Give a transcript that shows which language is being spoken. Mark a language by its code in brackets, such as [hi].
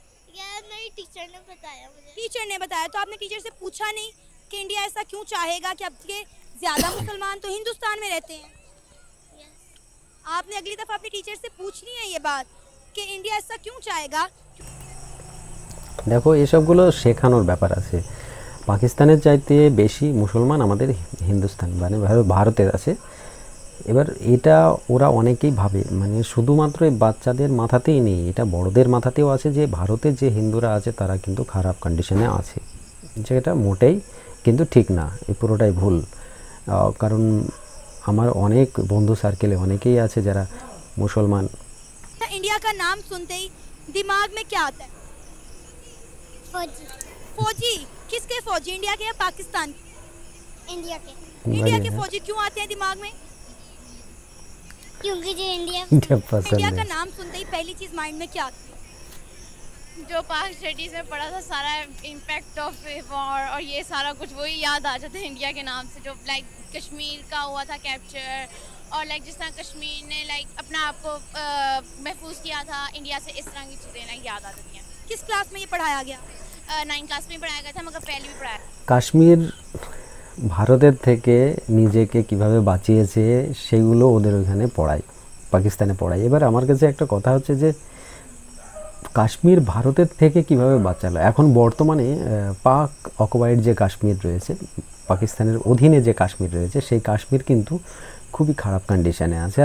[hi] ये मेरी टीचर ने बताया मुझे। टीचर ने बताया, तो आपने टीचर से पूछा नहीं कि इंडिया ऐसा क्यों चाहेगा कि अब के ज़्यादा मुसलमान तो हिंदुस्तान में रहते हैं? [en] Yes. [hi] आपने अगली दफ़ा अपने टीचर से पूछनी है ये बात कि इंडिया ऐसा क्यों चाहेगा। [bn] দেখো এসবগুলো শেখানোর ব্যাপার আছে। পাকিস্তানের চাইতে বেশি মুসলমান আমাদের হিন্দুস্তান মানে ভারতের আছে। এবার এটা ওরা অনেকেই ভাবে মানে শুধুমাত্র এই বাচ্চাদের মাথাতেই নেই, এটা বড়দের মাথাতেও আছে যে ভারতে যে হিন্দুরা আছে তারা কিন্তু খারাপ কন্ডিশনে আছে, যেটা মোটেই কিন্তু ঠিক না, এই পুরোটাই ভুল। কারণ আমার অনেক বন্ধু সার্কেলে অনেকেই আছে যারা মুসলমান। [hi] इंडिया का नाम सुनते ही दिमाग में क्या आता है? फौजी। फौजी? किसके फौजी, इंडिया के या पाकिस्तान के? इंडिया के। इंडिया के फौजी क्यों आते हैं दिमाग में? क्योंकि जो इंडिया जब पसंद इंडिया का है नाम सुनते ही पहली चीज माइंड में क्या आती है? जो पाक स्टडीज में पढ़ा था सारा इम्पैक्ट ऑफ वॉर और ये सारा कुछ वही याद आ जाता है इंडिया के नाम से, जो लाइक कश्मीर का हुआ था कैप्चर, और लाइक जिस तरह कश्मीर ने लाइक अपना आप को महफूज किया था इंडिया से, इस तरह की चीज़ें लाइक याद आ जाती हैं। किस क्लास में ये पढ़ाया गया? 9th क्लास में पढ़ाया गया था, मगर पहले भी पढ़ाया। [bn] কাশ্মীর ভারতের থেকে নিজেকে কিভাবে বাঁচিয়েছে সেগুলো ওদের ওইখানে পড়ায়, পাকিস্তানে পড়ায়। এবার আমার কাছে একটা কথা হচ্ছে যে কাশ্মীর ভারতের থেকে কিভাবে বাঁচালো। এখন বর্তমানে পাক অকুপাইড যে কাশ্মীর রয়েছে, পাকিস্তানের অধীনে যে কাশ্মীর রয়েছে, সেই কাশ্মীর কিন্তু খুবই খারাপ কন্ডিশনে আছে।